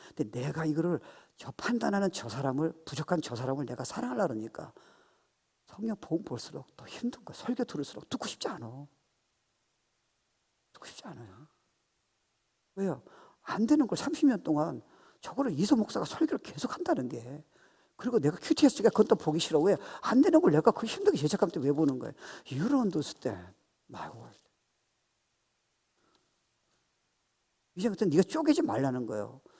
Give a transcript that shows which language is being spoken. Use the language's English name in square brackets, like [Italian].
[Korean] 근데 내가 이거를 판단하는 저 사람을, 부족한 저 사람을 내가 사랑하려고 그러니까 성경 복음 볼수록 더 힘든 거야. 설교 들을수록 듣고 싶지 않아. 듣고 싶지 않아요. 왜요? 안 되는 걸 30년 동안 저거를 이소 목사가 설교를 계속 한다는 게, 그리고 내가 QTS가 그건 또 보기 싫어. 왜? 안 되는 걸 내가 그 힘들게 죄책감 때문에 왜 보는 거예요? [English] You don't understand my word. [Korean] 이제부터 네가 쪼개지 말라는 거예요.